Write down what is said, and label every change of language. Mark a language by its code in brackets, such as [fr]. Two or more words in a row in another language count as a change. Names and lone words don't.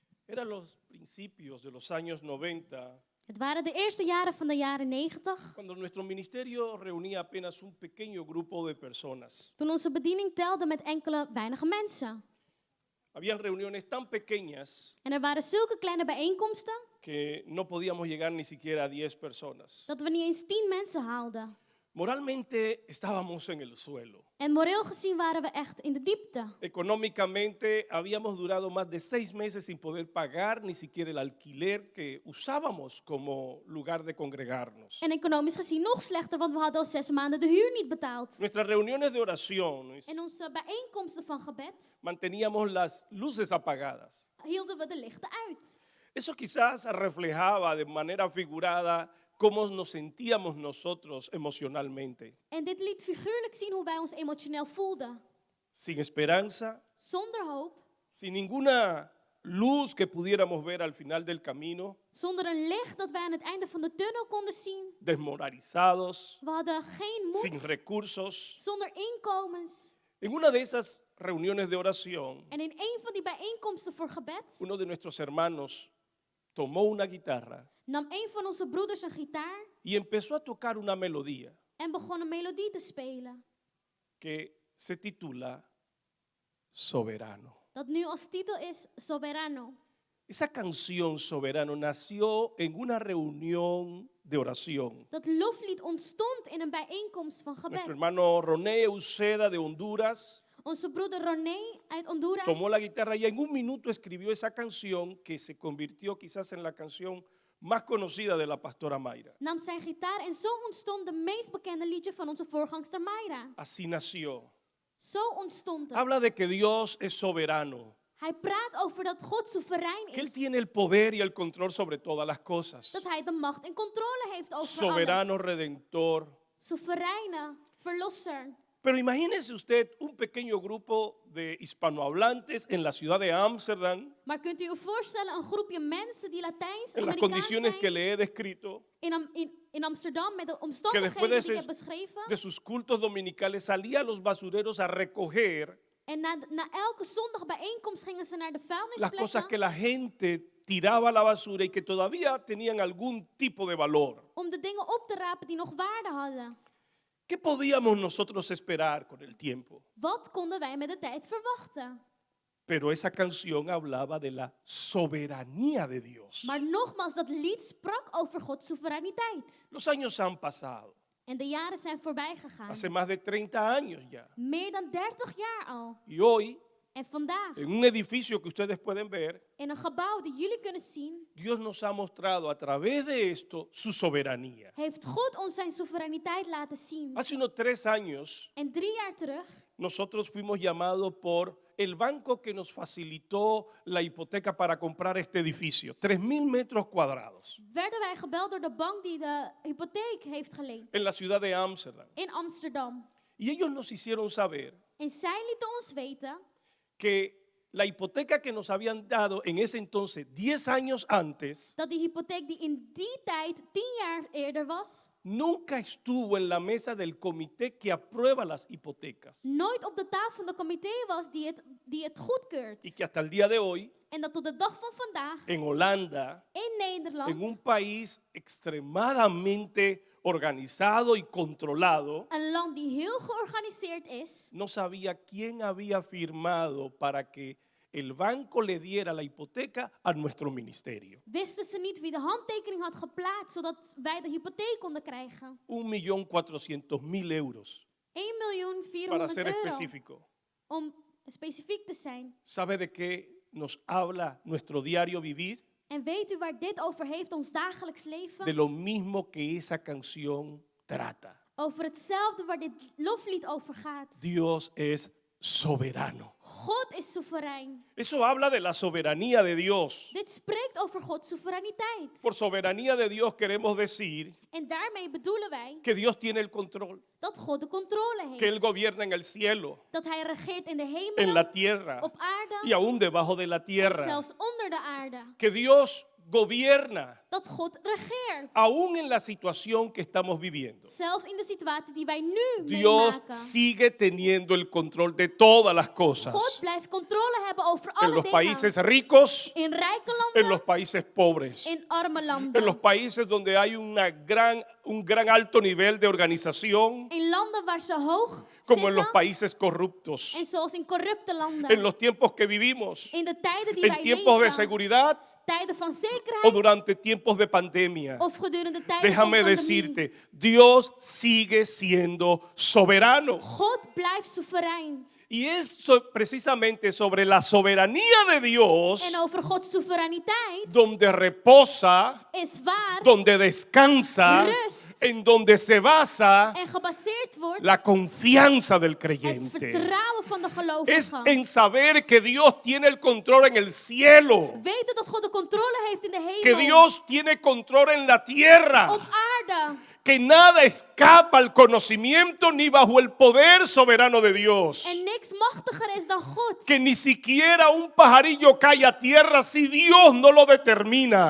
[es] Eran los principios de los años 90, [nl] Het waren de eerste jaren van de jaren 90, [es] cuando nuestro ministerio reunía apenas un pequeño grupo de personas. [nl] toen onze bediening telde met enkele weinige mensen. [es] Habían reuniones tan pequeñas [nl] En er waren zulke kleine bijeenkomsten [es] que no podíamos llegar ni siquiera a 10 personas. [nl] dat we niet eens 10 mensen haalden. [es] Moralmente estábamos en el suelo. [nl] En moreel gezien waren we echt in de diepte. [es] Económicamente habíamos durado más de 6 meses sin poder pagar ni siquiera el alquiler que usábamos como lugar de congregarnos. [nl] En economisch gezien nog slechter, want we hadden al 6 maanden de huur niet betaald. [es] Nuestras reuniones de oración [nl] En onze bijeenkomsten van gebed [es] manteníamos las luces apagadas. [nl] hielden we de lichten uit. [es] Eso quizás reflejaba de manera figurada cómo nos sentíamos nosotros emocionalmente. [nl] En dit liet figuurlijk zien hoe wij ons emotioneel voelden. [es] Sin esperanza, [nl] Zonder hoop, [es] sin ninguna luz que pudiéramos ver al final del camino, [nl] zonder een licht dat wij aan het einde van de tunnel konden zien. [es] desmoralizados, [nl] We hadden geen [es] sin [nl] moed, [es] recursos. [nl] zonder inkomens. [es] En una de esas reuniones de oración, [nl] En in een van die bijeenkomsten voor gebed [es] uno de nuestros hermanos tomó una guitarra [nl] nam een van onze broeders een gitaar [es] y empezó a tocar una melodía [nl] en begon een melodie te spelen. [es] que se titula Soberano. [nl] Dat nu als titel is Soberano. [es] Esa canción Soberano nació en una reunión de oración. [nl] Dat loflied ontstond in een bijeenkomst van gebed. [es] Nuestro hermano Roné Uceda de Honduras [nl] Onze broeder René uit Honduras [es] tomó la guitarra y en un minuto escribió esa canción que se convirtió quizás en la canción más conocida de la pastora Mayra. [nl] nam zijn gitaar en zo ontstond de meest bekende liedje van onze voorgangster Mayra. [es] Así nació. [nl] Zo ontstond het. [es] Habla de que Dios es soberano, [nl] Hij praat over dat God soeverein [es] que Él [nl] is. [es] tiene el poder y el control sobre todas las cosas. [nl] Dat hij de macht en controle heeft over [es] Soberano [nl] alles. [es] redentor. [nl] Soevereine verlosser. [es] Pero imagínese usted un pequeño grupo de hispanohablantes en la ciudad de Ámsterdam, [nl] Maar kunt u voorstellen een groepje mensen die Latijns, [es] en las [nl] Amerikaans [es] condiciones que [nl] zijn, [es] le he descrito, [nl] in Amsterdam met de [es] que [nl] omstandigheden [es] después [nl] die ik heb [es] de [nl] beschreven. [es] sus cultos dominicales salía a los basureros a recoger [nl] En na elke zondag bijeenkomst gingen ze naar de [es] las cosas que [nl] vuilnisplekken [es] la gente tiraba a la basura y que todavía tenían algún tipo de valor. [nl] om de dingen op te rapen die nog waarde hadden. [es] ¿Qué podíamos nosotros esperar con el tiempo? [nl] Wat konden wij met de tijd verwachten? [es] Pero esa canción hablaba de la soberanía de Dios. [nl] Maar nogmaals, dat lied sprak over Gods soevereiniteit. [es] Los años han pasado, [nl] En de jaren zijn voorbij gegaan. [es] hace más de 30 años ya. [nl] Meer dan 30 jaar al. [es] Y hoy, [nl] En vandaag, [es] en un edificio que ustedes pueden ver, [nl] in een gebouw die jullie kunnen zien, [es] Dios nos ha mostrado a través de esto su soberanía. [nl] heeft God ons zijn soevereiniteit laten zien. [es] Hace unos 3 años, [nl] En 3 jaar terug [es] nosotros fuimos llamados por el banco que nos facilitó la hipoteca para comprar este edificio, 3.000 metros cuadrados, [nl] werden wij gebeld door de bank die de hypotheek heeft geleend [es] en la ciudad de Ámsterdam. [nl] in Amsterdam. [es] Y ellos nos hicieron saber [nl] En zij lieten ons weten [es] que la hipoteca que nos habían dado en ese entonces, 10 años antes, [nl] dat die hypotheek die in die tijd 10 jaar eerder was, [es] nunca estuvo en la mesa del comité que aprueba las hipotecas. [nl] nooit op de tafel van de comité was die het goedkeurt. [es] Y que hasta el día de hoy, [nl] En dat tot de dag van vandaag [es] en Holanda, [nl] in Nederland, [es] en un país extremadamente organizado y controlado, [nl] een land die heel georganiseerd is, [es] no sabía quién había firmado para que el banco le diera la hipoteca a nuestro ministerio. [nl] wisten ze niet wie de handtekening had geplaatst zodat wij de hypotheek konden krijgen. [es] 1.400.000 euros, para ser [nl] 1.400.000 euro. [es] específico. [nl] Om specifiek te zijn. [es] ¿Sabe de qué nos habla nuestro diario vivir? [nl] En weet u waar dit over heeft, ons dagelijks leven? [es] De lo mismo que esa canción trata. [nl] Over hetzelfde waar dit loflied over gaat. [es] Dios es soberano. [nl] God is soeverein. [es] Eso habla de la soberanía de Dios. [nl] Dit spreekt over Gods soevereiniteit. [es] Por soberanía de Dios queremos decir [nl] En daarmee bedoelen wij [es] que Dios tiene el control, [nl] dat God de controle [es] que Él [nl] heeft. [es] gobierna en el cielo, [nl] Dat hij regeert in de [es] en [nl] hemelen, [es] la tierra [nl] op aarde [es] y aún debajo de la [nl] en [es] tierra. [nl] zelfs onder de aarde. [es] Que Dios gobierna, [nl] dat God regeert. [es] aún en la situación que estamos viviendo. [nl] Zelfs in de situatie die wij nu [es] Dios [nl] meemaken. [es] sigue teniendo el control de todas las cosas. [nl] God blijft controle hebben over [es] En [nl] alle [es] los [nl] dingen. [es] países ricos, [nl] In rijke [es] en los [nl] landen, [es] países pobres, [nl] in arme [es] en [nl] landen. [es] los países donde hay un gran alto nivel de organización, [nl] In landen waar ze hoog [es] como en los [nl] zitten. [es] países corruptos. [nl] En zoals in corrupte landen. [es] En los tiempos que vivimos, [nl] In de tijden die [es] en [nl] wij [es] tiempos de [nl] leven. [es] seguridad [nl] Tijden van [es] o [nl] zekerheid. [es] durante tiempos de pandemia. [nl] Of gedurende tijden van [es] Déjame [nl] pandemie. [es] decirte, Dios sigue siendo soberano. [nl] God blijft soeverein. [es] Y es precisamente sobre la soberanía de Dios [nl] En over Gods soevereiniteit [es] donde reposa, [nl] is waar [es] donde descansa, [nl] Rust. [es] en donde se basa [nl] en gebaseerd wordt [es] la confianza del [nl] het [es] creyente. [nl] vertrouwen van de [es] Es [nl] gelovigen. [es] en saber que Dios tiene el control en el cielo, [nl] Weten dat God de controle heeft in de [es] que [nl] hemel. [es] Dios tiene control en la tierra, [nl] Op aarde. [es] que nada escapa al conocimiento ni bajo el poder soberano de Dios. [nl] En niks machtiger is dan God. [es] Que ni siquiera un pajarillo cae a tierra si Dios no lo determina.